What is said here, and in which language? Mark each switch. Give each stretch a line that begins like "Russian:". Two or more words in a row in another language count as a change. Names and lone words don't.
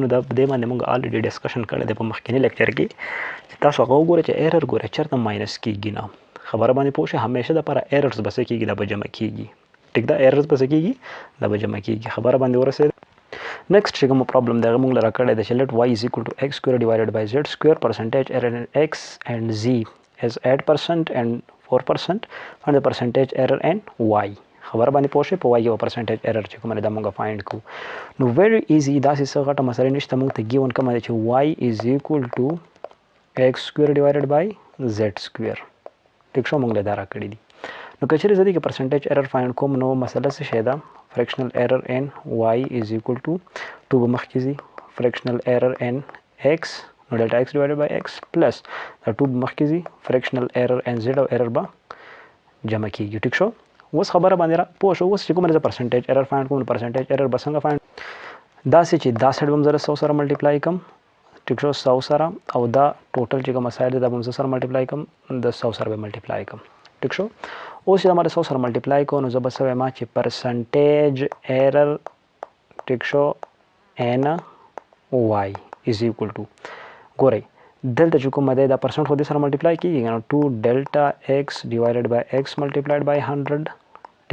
Pashto: نو دا دې باندې موږ
English: already discussion
Pashto: کړی دی په مخکیني لیکچر کې چې تاسو هغه وګورئ چې ایرر ګورئ چېرته ماینس کېږي نه. خبره باندې پوه شئ. همیشه دپاره ایررز به څه کېږي دا به جمع کېږي. ټیک ده. ایررز به څه کېږي دا به جمع کېږي. خبره باندې ورسېده.
English: Next
Pashto: چې کوم پرابلم دی هغه موږ لره کړی دی چې
English: let y is equal to x square divided by z square percentage error in x and z is 8% and 4% and the percentage error in y.
Pashto: خبر باندې پوه شئ په y کې
English: percentage error
Pashto: چې کومه ده موږ فایند کوو. نو
English: very easy
Pashto: داسې څه غټه مسله نشته. موږ ته ګیون کومه ده چې
English: y is equal to x square divided by z square.
Pashto: ټیک شو. موږ له دا راکړي دي. نو که چېرې زه دې کې
English: percentage error
Pashto: فایند کوم نو مسله څه شی ده؟
English: fractional error in y is equal to 2
Pashto: به مخکې ځي
English: fractional error in x نو delta x divided by x plus
Pashto: دا 2 به مخکې ځي
English: fractional error in z
Pashto: او error به جمع کېږي. ټیک شو. اوس خبره باندې پوه شو. اوس چې کومه زه
English: percentage error find
Pashto: کوم نو
English: percentage error
Pashto: به څنګه فایند داسې چې دا سایډ به هم زه 100 سره ملټیپلای کوم. ټیک شو. 100 سره او دا ټوټل چې کومه سایډ ده دا به هم زه سره ملټیپلای کوم د 100 سره به ملټیپلای کوم. ټیک شو. اوس چې دا 100 سره ملټیپلای کوو نو زه به څه وایم چې
English: percentage error
Pashto: ټیک شو
English: in y is equal to
Pashto: ګورئ دلته چې کومه دی دا پرسنټ خو دې سره ملټیپلای کېږي نو 2
English: delta x divided by x multiplied by 100.